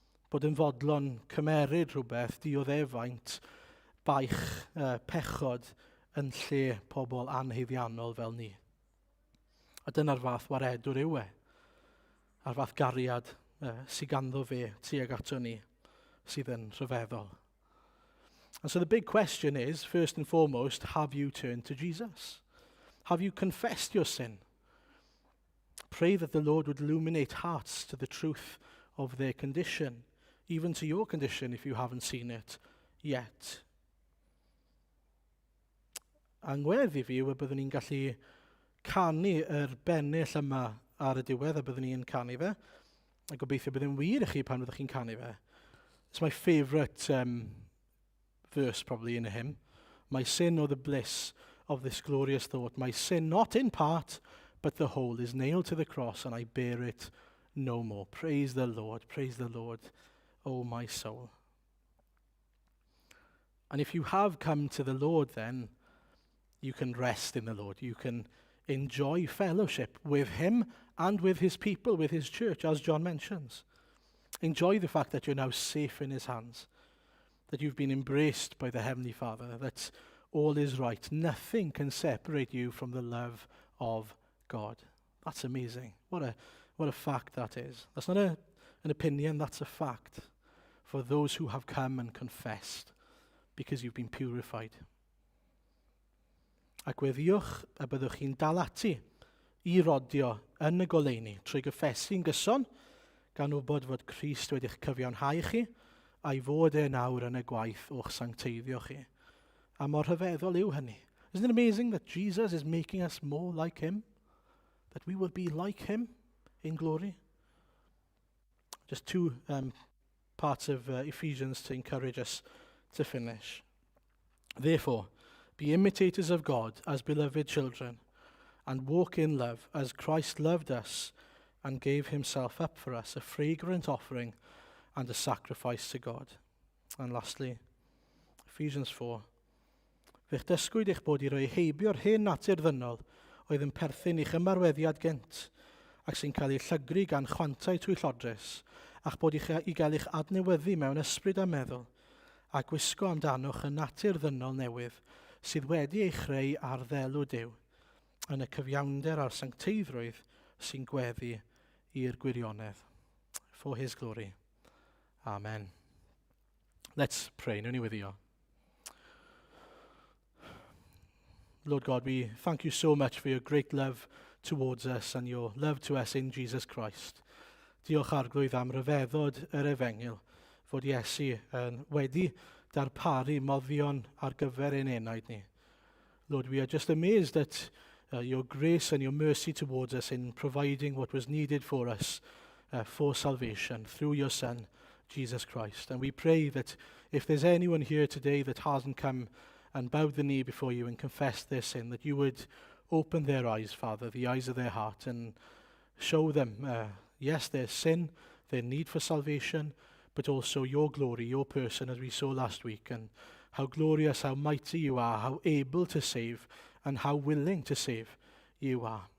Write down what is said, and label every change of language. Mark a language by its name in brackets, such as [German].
[Welsh] Bod yn fodlon cymeryd rhywbeth dioddefaint, baich, pechod yn lle pobl anheiddiannol fel ni. A dyna'r fath waredwr yw e. A'r fath gariad sydd ganddo fe tuag ato ni sydd yn rhyfeddol. [English] And so the big question is, first and foremost, have you turned to Jesus? Have you confessed your sin? Pray that the Lord would illuminate hearts to the truth of their condition, even to your condition if you haven't seen it yet. [Welsh] Angweddi fi yw y byddwn ni'n gallu canu yr bennill yma ar y diwedd a byddwn ni'n canu fe. A gobeithio byddwn wir i chi pan fyddwch chi'n canu fe. [English] It's my favourite verse probably in a hymn. My sin or the bliss of this glorious thought. My sin not in part, but the whole is nailed to the cross and I bear it no more. Praise the Lord, oh my soul. And if you have come to the Lord then, you can rest in the Lord. You can enjoy fellowship with him and with his people, with his church, as John mentions. Enjoy the fact that you're now safe in his hands, that you've been embraced by the Heavenly Father, that all is right. Nothing can separate you from the love of God. That's amazing. What a fact that is. That's not an opinion, that's a fact for those who have come and confessed because you've been purified. [Welsh] Ac weddiwch a byddwch chi'n dal ati I rodio yn y goleuni trwy gyffesu'n gyson gan wybod fod Crist wedi'ch cyfiawnhau chi a'i fod e nawr yn y gwaith o'ch sancteiddio chi. A mor rhyfeddol yw hynny. [English] Isn't it amazing that Jesus is making us more like him? That we will be like him in glory? Just two parts of Ephesians to encourage us to finish. Therefore, be imitators of God as beloved children, and walk in love as Christ loved us and gave himself up for us, a fragrant offering and a sacrifice to God. And lastly, Ephesians 4. [Welsh] Fe'ch dysgwyd eich bod I roi heibio'r hen natur ddynol oedd yn perthyn i'ch ymarweddiad gynt ac sy'n cael ei llygru gan chwantau twyllodrus ac bod I gael eich adnewyddu mewn ysbryd a meddwl a gwisgo amdanoch y natur ddynol newydd sydd wedi ei chreu ar ddelw Duw yn y cyfiawnder a'r sancteiddrwydd sy'n gweddu i'r gwirionedd. [English] For his glory. Amen. Let's pray. [Welsh] Nawn ni weddio. [English] Lord God, we thank you so much for your great love towards us and your love to us in Jesus Christ. [Welsh] Diolch arglwydd am ryfeddod yr Efengil, fod Iesu wedi darparu moddion ar gyfer ein enaid ni. [English] Lord, we are just amazed at your grace and your mercy towards us in providing what was needed for us for salvation through your Son, Jesus Christ. And we pray that if there's anyone here today that hasn't come and bowed the knee before you and confessed their sin, that you would open their eyes, Father, the eyes of their heart, and show them, yes, their sin, their need for salvation, but also your glory, your person, as we saw last week, and how glorious, how mighty you are, how able to save, and how willing to save you are.